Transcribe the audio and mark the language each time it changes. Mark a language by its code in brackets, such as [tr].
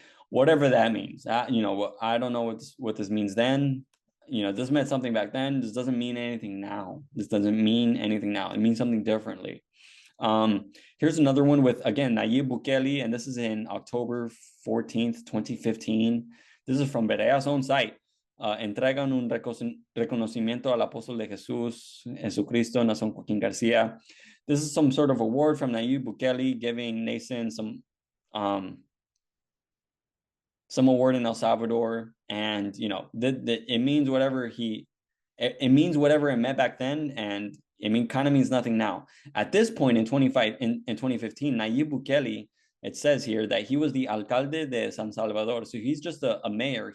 [en] Whatever that means, I don't know what this means then. This meant something back then. This doesn't mean anything now. This doesn't mean anything now. It means something differently. Here's another one with, again, Nayib Bukele, and this is in October 14th, 2015. This is from Berea's own site. [es] Entregan un reconocimiento al apóstol de Jesucristo, Nason Joaquín García. [en] This is some sort of award from Nayib Bukele giving Nathan some award in El Salvador, and it means whatever it means whatever it meant back then, and kind of means nothing now. At this point in 2015, Nayib Bukele, it says here that he was the [es] alcalde de San Salvador, [en] so he's just a mayor.